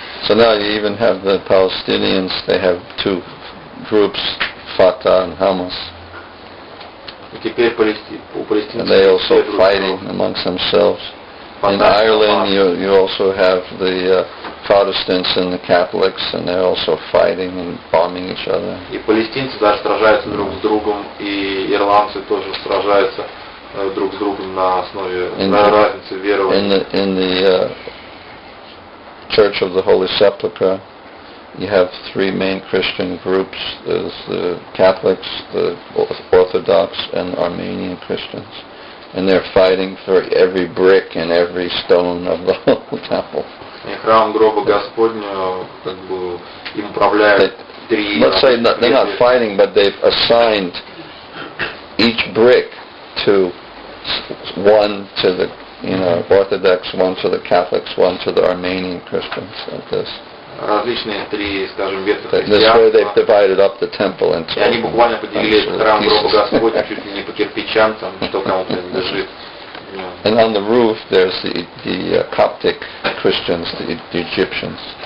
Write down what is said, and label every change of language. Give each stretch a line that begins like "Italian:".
English: So now you even have the Palestinians, they have two groups, Fatah and Hamas.
Russian: И теперь у палестинцев
English: and they also fighting amongst themselves. In Ireland you also have the Protestants and the Catholics, and they're also fighting and bombing each other.
Russian: И палестинцы даже сражаются друг с другом, и ирландцы тоже сражаются друг с другом на основе разницы верований.
English: In the Church of the Holy Sepulchre, you have three main Christian groups. There's the Catholics, the Orthodox, and Armenian Christians. And they're fighting for every brick and every stone of the whole temple.
Russian: И храм гроба Господня, им управляют три...
English: Let's say they're not fighting, but they've assigned each brick to one to the Orthodox, one to the Catholics, one to the Armenian Christians, like this.
Russian: Различные три, скажем, ветви
English: This way they've divided up the temple into.
Russian: И они буквально поделили этот храм гроба Господня чуть ли не по кирпичам, там, что кому принадлежит.
English: And on the roof there's the Coptic Christians, the Egyptians.